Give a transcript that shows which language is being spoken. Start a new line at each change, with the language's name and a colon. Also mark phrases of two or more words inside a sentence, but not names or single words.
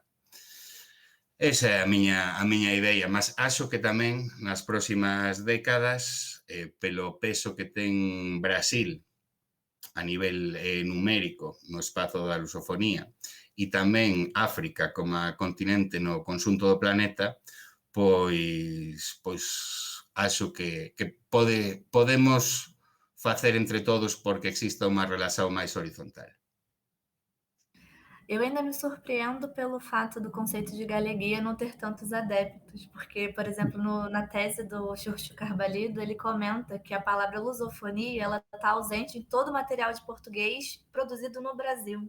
Galician: Esa é a miña idea, mas acho que tamén nas próximas décadas, pelo peso que ten Brasil a nivel numérico no espazo da lusofonía e tamén África como continente no conxunto do planeta, pois acho que podemos facer entre todos porque exista unha relación máis horizontal.
Portuguese: Eu ainda me surpreendo pelo fato do conceito de galeguia não ter tantos adeptos, porque, por exemplo, na tese do Xurxo Carbalido, ele comenta que a palavra lusofonia ela está ausente em todo o material de português produzido no Brasil.